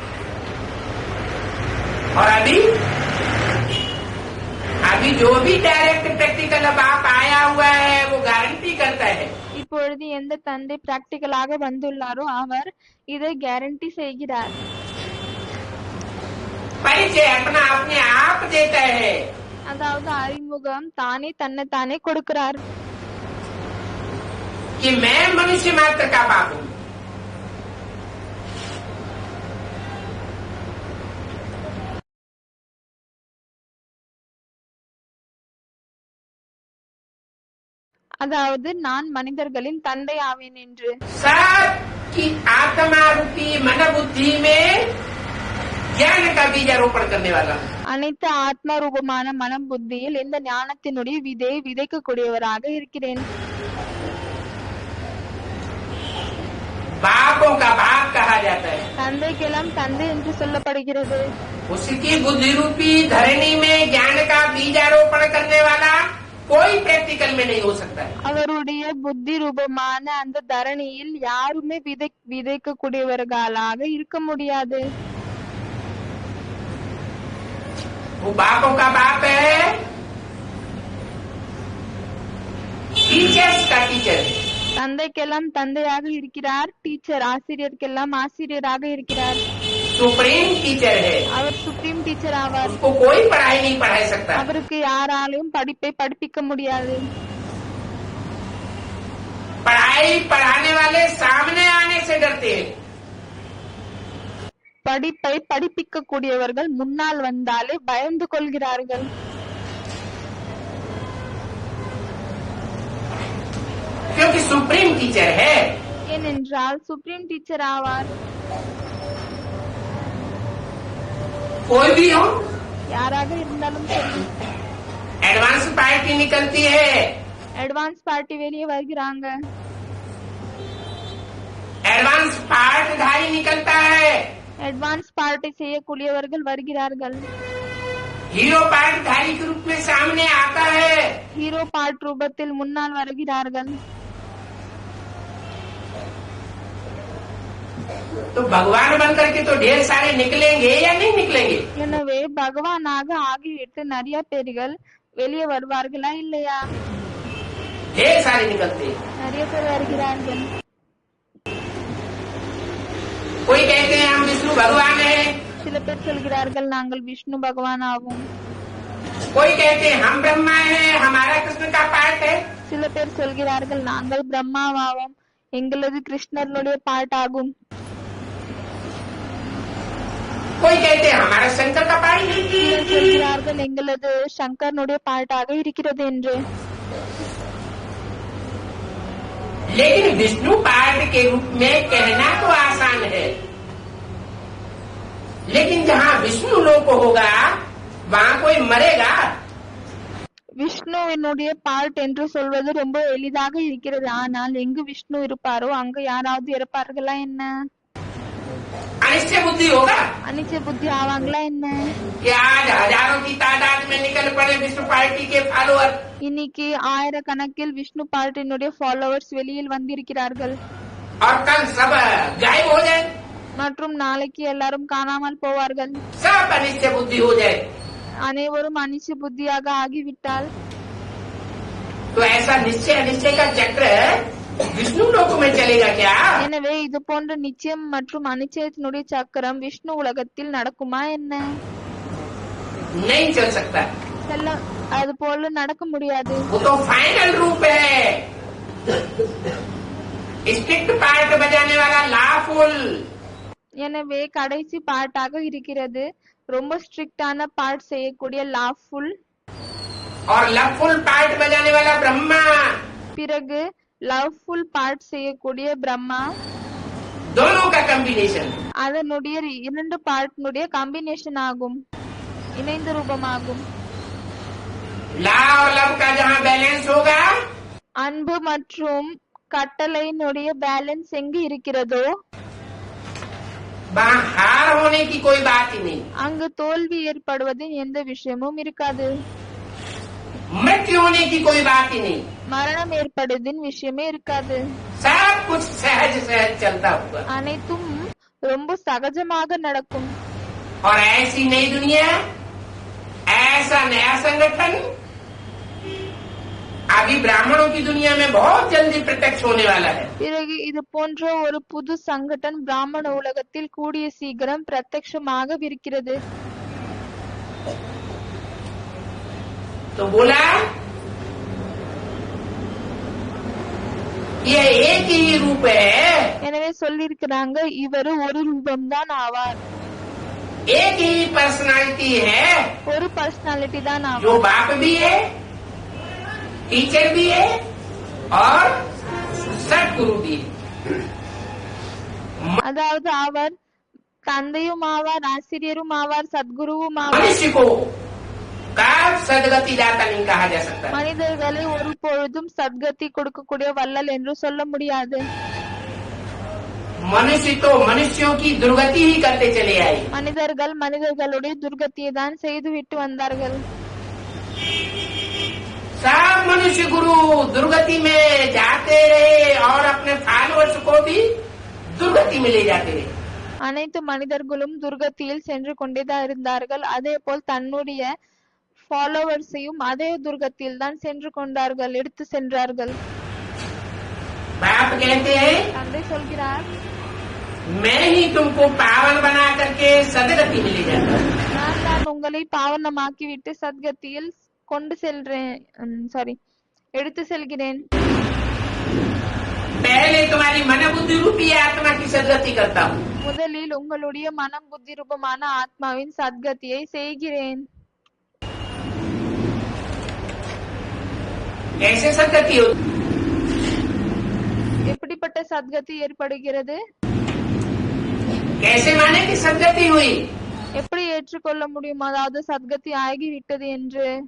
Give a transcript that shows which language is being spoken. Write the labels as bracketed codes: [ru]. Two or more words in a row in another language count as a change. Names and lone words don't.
[hi] और अभी जो भी डायरेक्ट प्रैक्टिकल बाप आया हुआ है वो गारंटी करता है। [ta] இப்பொழுது எந்த தந்தை பிராக்டிக்கலாக வந்துள்ளாரோ அவர் இதை கேரண்டி செய்கிறார். [hi] परिचय अपना अपने आप देता है [ta] அதாவது அறிமுகம் தானே தன்னை தானே கொடுக்கிறார். [hi] कि मैं मनुष्य मात्र का बाप हूँ. [ta] அதாவது நான் மனிதர்களின் தந்தை ஆவேன் என்று. [hi] सबकी आत्मा रूपी मन बुद्धि में ज्ञान का बीजारोपण करने वाला हूँ. [ta] அனைத்து ஆத்ம ரூபமான மனம் புத்தியில் இந்த ஞானத்தினுடைய விதையை விதைக்கக்கூடியவராக இருக்கிறேன். [hi] बापों का बाप कहा जाता है. [ta] தந்தைக்கெல்லாம் தந்தை என்று சொல்லப்படுகிறது. [hi] उसकी बुद्धि रूपी धरणी में ज्ञान का बीजारोपण करने वाला कोई प्रैक्टिकल में नहीं हो सकता है. [ta] அவருடைய புத்தி ரூபமான அந்த தரணியில் யாருமே விதைக்கக்கூடியவர்களாக இருக்க முடியாது. [hi] वो बापों का बाप है, टीचर्स का टीचर है. [ta] தந்தைக்கெல்லாம் தந்தையாக இருக்கிறார், டீச்சர் ஆசிரியருக்கெல்லாம் ஆசிரியராக இருக்கிறார். [en] supreme teacher [hi] है. [ta] அவர் [en] supreme teacher [ta] ஆவார். [hi] उसको कोई पढ़ाई नहीं पढ़ा सकता. [ta] அவருக்கு யாராலும் படிப்பை படிப்பிக்க முடியாது. [hi] पढ़ाई पढ़ाने वाले सामने आने से डरते हैं. [ta] படிப்பை படிப்பிக்க கூடியவர்கள் முன்னால் வந்தாலே பயந்து கொள்கிறார்கள். [hi] क्योंकि [en] supreme teacher [hi] है. [ta] ஏனென்றால் [en] supreme teacher [ta] ஆவார். [hi] कोई भी हो, [ta] யாராக இருந்தாலும் சரி. [en] advance party [hi] निकलती है. [en] advance party [ta] வெளியே வருகிறாங்க. [hi] एडवांस पार्टधारी निकलता है. [en] advance party [ta] செய்யக்கூடியவர்கள் வருகிறார்கள். [hi] हीरो पार्टधारी के रूप में सामने आता है. [ta] ஹீரோ பார்ட் ரூபத்தில் முன்னால் வருகிறார்கள். [hi] तो भगवान बनकर के तो ढेर सारे निकलेंगे या नहीं निकलेंगे? [ta] எனவே பகவானாக ஆகிவிட்டு நிறைய பேர்கள் வெளியே வருவார்களா இல்லையா? [hi] ढेर सारे निकलते हैं. [ta] நிறைய பேர் வருகிறார்கள். [hi] कोई कहते हैं हम विष्णु भगवान है. [ta] சில பேர் சொல்கிறார்கள் நாங்கள் விஷ்ணு பகவான் ஆகும். [hi] कोई कहते हैं हम ब्रह्मा है, हमारा कृष्ण का पार्ट है. [ta] சில பேர் சொல்கிறார்கள் நாங்கள் பிரம்மாவாகும், எங்களது கிருஷ்ணருடைய பாட் ஆகும். [hi] कोई कहते हैं हमारा शंकर का पार्ट है. [ta] சிலர் சொல்கிறார்கள் எங்களது சங்கரனுடைய பாட்டாக இருக்கிறது என்று. [hi] लेकिन विष्णु पार्ट के रूप में कहना तो आसान है, लेकिन जहाँ विष्णु लोक होगा वहाँ कोई मरेगा? [ta] விஷ்ணுவினுடைய பார்ட் என்று சொல்வது ரொம்ப எளிதாக இருக்கிறது. ஆனால் எங்கு விஷ்ணு இருப்பாரோ அங்கு யாராவது இறப்பார்களா என்ன? [hi] अनिश्चय बुद्धि होगा. [ta] அனிச்ச புத்தி ஆவாங்களா என்ன? [hi] कि आज हजारों की तादाद में निकल पड़े विष्णु पार्टी के फॉलोअर [ta] இன்னைக்கு ஆயிரக்கணக்கில் விஷ்ணு பார்ட்டினுடைய ஃபாலோவர்ஸ் வெளியில் வந்திருக்கிறார்கள். [hi] और कल सब गायब हो जाए, [ta] மற்றும் நாளைக்கு எல்லாரும் காணாமல் போவார்கள். [hi] सब अनिश्चय बुद्धि हो जाए, [ta] அனைவரும் அனிச்ச புத்தியாக ஆகிவிட்டால் [hi] तो ऐसा निश्चय अनिश्चय का चक्र विष्णु लोक में चलेगा क्या? [ta] எனவே இது போன்ற நிச்சயம் மற்றும் அனிச்சயத்தினுடைய சக்கரம் விஷ்ணு உலகத்தில் நடக்குமா என்ன? [hi] नहीं चल सकता. [ta] அது போல நடக்க முடியாது. [hi] वो तो फाइनल रूप है. [en] strict part [hi] बजाने वाला लाफुल, [ta] எனவே கடைசி பார்ட்டாக இருக்கிறது. ரொம்ப ஸ்ட்ரிக்டான பார்ட் செய்யக்கூடிய லாஃபுல். [hi] और लफुल पार्ट बजाने वाला ब्रह्मा. [ta] பிறகு லவ்ஃபுல் பார்ட் செய்யக்கூடிய பிரம்மா. [hi] दोनों का कॉम्बिनेशन. [ta] அதனுடைய இரண்டு பார்ட்னுடைய காம்பினேஷன் ஆகும், இணைந்த ரூபமாகும். [hi] ला और लव का जहाँ बैलेंस होगा, [ta] அன்பு மற்றும் கட்டளையினுடைய பேலன்ஸ் எங்கு இருக்கிறதோ [hi] वहाँ हार होने की कोई बात ही नहीं. [ta] அங்கு தோல்வி ஏற்படுவதின் எந்த விஷயமும் இருக்காது. [hi] मृत्यु होने की कोई बात ही नहीं. [ta] மரணம் ஏற்படுவதின் விஷயமே இருக்காது. [hi] सब कुछ सहज सहज चलता होगा. [ta] அனைத்தும் ரொம்ப சகஜமாக நடக்கும். [hi] और ऐसी नई दुनिया, ऐसा नया संगठन अभी ब्राह्मणों की दुनिया में बहुत जल्दी प्रत्यक्ष होने वाला है. [ta] பிறகு இது போன்ற ஒரு புது சங்கடன் பிராமண உலகத்தில் கூடிய சீக்கிரம் பிரத்யட்சமாக இருக்கிறது. [hi] तो बोला ये एक ही रूप है, [ta] எனவே சொல்லியிருக்கிறாங்க இவர் ஒரு ரூபம்தான் ஆவார், [hi] एक ही पर्सनालिटी है, [ta] ஒரு பர்சனாலிட்டி தான் [hi] जो [ta] ஆவார். [hi] बाप भी है, टीचर भी है और सतगुरु भी है. [ta] அதாவது அவர் தந்தையும் ஆவார், ஆசிரியரும் ஆவார், சத்குருவும் ஆவார். [hi] मनुष्य को कब सदगति दाता नहीं कहा जा सकता. [ta] மனிதர்களை ஒரு பொழுதும் சத்கதி கொடுக்கக்கூடிய வள்ளல் என்று சொல்ல முடியாது. [hi] मनुष्य तो मनुष्यों की दुर्गति ही करते चले आए. [ta] மனிதர்கள் மனிதர்களுடைய துர்கத்தியை தான் செய்துவிட்டு வந்தார்கள். [hi] सब मनुष्य गुरु दुर्गति में जाते रहे और अपने फॉलोअर्स को भी दुर्गति में ले जाते रहे. [ta] அனைத்து மனிதர்களும் துர்கத்தியில் சென்று கொண்டேதான் இருந்தார்கள். அதே போல் தன்னுடைய ஃபாலோவர்ஸையும் அதே துர்கத்தில் தான் சென்று கொண்டார்கள், எடுத்து சென்றார்கள். [hi] बाप कहते हैं [ta] தந்தை சொல்கிறார், [hi] मैं ही तुमको पावन बना करके सदगति में ले जाता हूँ. [ta] நான் தான் உங்களை பாவனமாக்கிவிட்டு சத்கத்தியில் கொண்டு செல்றேன், எடுத்து செல்கிறேன். [hi] पहले तुम्हारी मन बुद्धि रूपी आत्मा की सदगति करता हूँ. [ta] முதலில் உங்களுடைய மனம் புத்தி ரூபமான ஆத்மாவின் சத்கதியை செய்கிறேன். [hi] कैसे सदगति होती? [ta] எப்படிப்பட்ட சத்கதி ஏற்படுகிறது? [hi] कैसे माने कि सदगति हुई? [ta] எப்படி ஏற்றுக்கொள்ள முடியும் அதாவது சத்கதி ஆகிவிட்டது என்று?